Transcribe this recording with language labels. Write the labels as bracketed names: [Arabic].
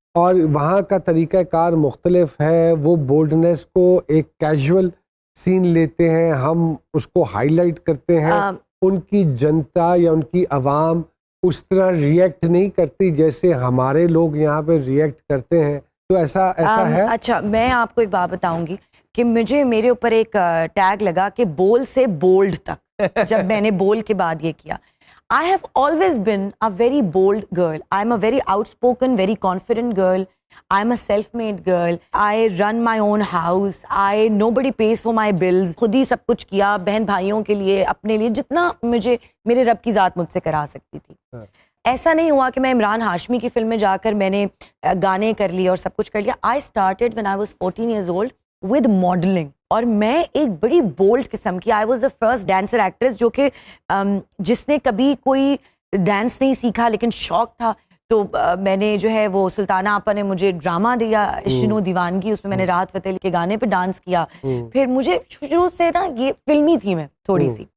[Hindi] और वहाँ का तरीका कार मुख्तलिफ है, वो बोल्डनेस को एक कैजुअल सीन लेते हैं, हम उसको हाईलाइट करते हैं, उनकी जनता या उनकी आवाम उस तरह रिएक्ट नहीं करती जैसे हमारे लोग यहाँ पे रिएक्ट करते हैं। तो ऐसा है? अच्छा, मैं आपको एक बात बताऊंगी कि मेरे ऊपर एक टैग लगा कि बोल से बोल्ड तक जब मैंने बोल के बाद ये किया। [English] I have always been a very bold girl. I'm a very outspoken, very confident girl. I'm a self-made girl. I run my own house. Nobody pays for my bills. [Hindi] खुद ही सब कुछ किया, बहन भाइयों के लिए, अपने लिए, जितना मुझे मेरे रब की ज़ात मुझसे करा सकती थी। ऐसा नहीं हुआ कि मैं इमरान हाशमी की फिल्म में जाकर मैंने गाने कर लिए और सब कुछ कर लिया। [English] I started when I was 14 years old with modeling. [Hindi] और मैं एक बड़ी बोल्ड किस्म की, [English] I was the first dancer actress [Hindi] जो कि जिसने कभी कोई डांस नहीं सीखा लेकिन शौक था। तो मैंने जो है वो सुल्ताना आपा ने मुझे ड्रामा दिया, इश्क दीवानगी, उसमें मैंने राहत फतेह के गाने पे डांस किया। फिर मुझे शुरू से ना ये फिल्मी थी मैं थोड़ी सी।